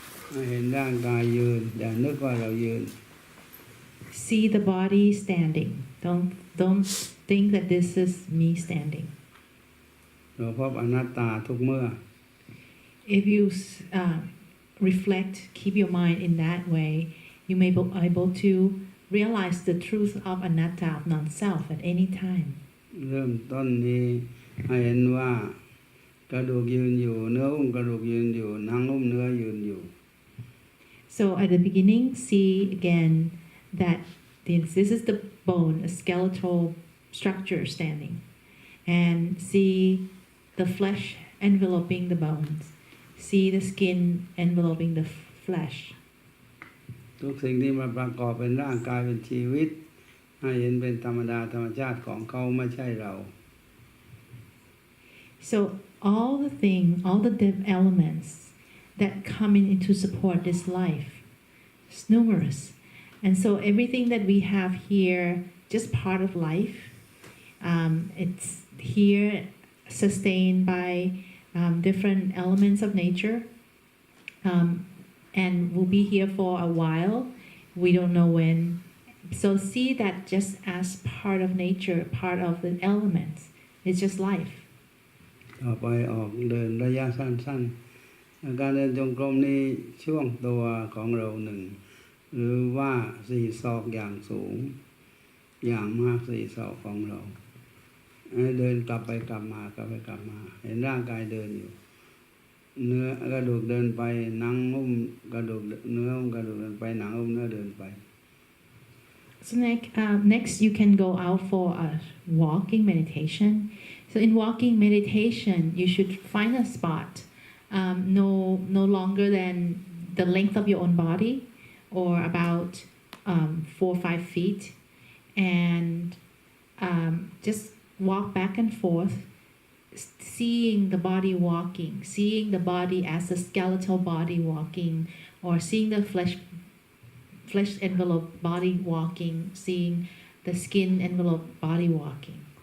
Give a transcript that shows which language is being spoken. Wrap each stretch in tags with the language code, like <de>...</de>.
<th>ให้เห็นร่างกายยืนอย่านึกว่าเรายืน</th> <en>See the body standing. Don't think that this is me standing.</en> <th>เราพบอนัตตาทุกเมื่อ</th> <en>If you reflect, keep your mind in that way, you may be able to realize the truth of anatta, of non-self, at any time.</en> <th>เริ่มต้นนี้ให้เห็นว่ากระดูกยืนอยู่เนื้อหุ้มกระดูกยืนอยู่หนังหุ้มเนื้อยืนอยู่</th> <en>So at the beginning, see again that this is the bone, a skeletal structure standing, and see the flesh enveloping the bones. See the skin enveloping the flesh.</en> <th>ทุกสิ่งที่มาประกอบเป็นร่างกายเป็นชีวิตให้เห็นเป็นธรรมดาธรรมชาติของเขาไม่ใช่เรา</th> <en>So all the elements that come in to support this life is numerous, and so everything that we have here, just part of life. It's here sustained by different elements of nature, and will be here for a while. We don't know when. So see that just as part of nature, part of the elements. It's just life.</en> <th>ต่อไปออกเดินระยะสั้นๆการเดินจงกรมนี้ช่วงตัวของเราหนึ่งหรือว่า4 ศอกอย่างสูงอย่างมาก4 ศอกของเราเดินกลับไปกลับมากลับไปกลับมาเห็นร่างกายเดินอยู่เนื้อกระดูกเดินไปหนังหุ้มกระดูกเนื้อหุ้มกระดูกเดินไปหนังหุ้มเนื้อเดินไป</th> <en>So next you can go out for a walking meditation. So in walking meditation, you should find a spot no longer than the length of your own body, or about 4 or 5 feet, and just walk back and forth, seeing the body walking, seeing the body as a skeletal body walking, or seeing the flesh envelope body walking, seeing the skin envelope body walking.</en>